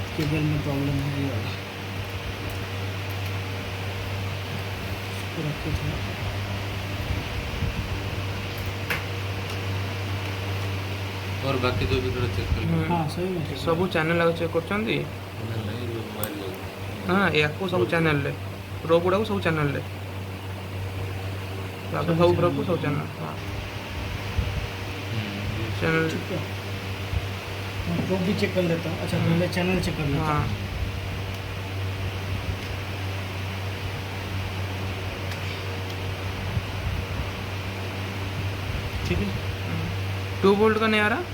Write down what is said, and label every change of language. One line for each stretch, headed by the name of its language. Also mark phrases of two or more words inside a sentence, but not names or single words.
Hindi: बेल में प्रॉब्लम है ये वाला। इसको रख के थोड़ा और बाकी जो भी थोड़ा चेक कर लो। हाँ सही में ठीक है।
Odia: ସବୁ ଚ୍ୟାନେଲ୍ ଆଗ ଚେକ୍ କରୁଛନ୍ତି।
Hindi: नहीं जो मोबाइल लोग
Odia: ହଁ ୟାକୁ ସବୁ ଚ୍ୟାନେଲ୍ରେ ପ୍ରୋ ଗୁଡ଼ାକୁ ସବୁ ଚ୍ୟାନେଲ୍ରେ ତାପରେ ସବୁ ପ୍ରୋକୁ ସବୁ ଚ୍ୟାନେଲ୍। ହଁ ଚ୍ୟାନେଲ୍
Hindi: ठीक है, मैं प्रोब भी चेक कर लेता हूँ। अच्छा पहले चैनल चेक कर लेता हाँ हूँ। ठीक है, 2 वोल्ट का नहीं आ रहा।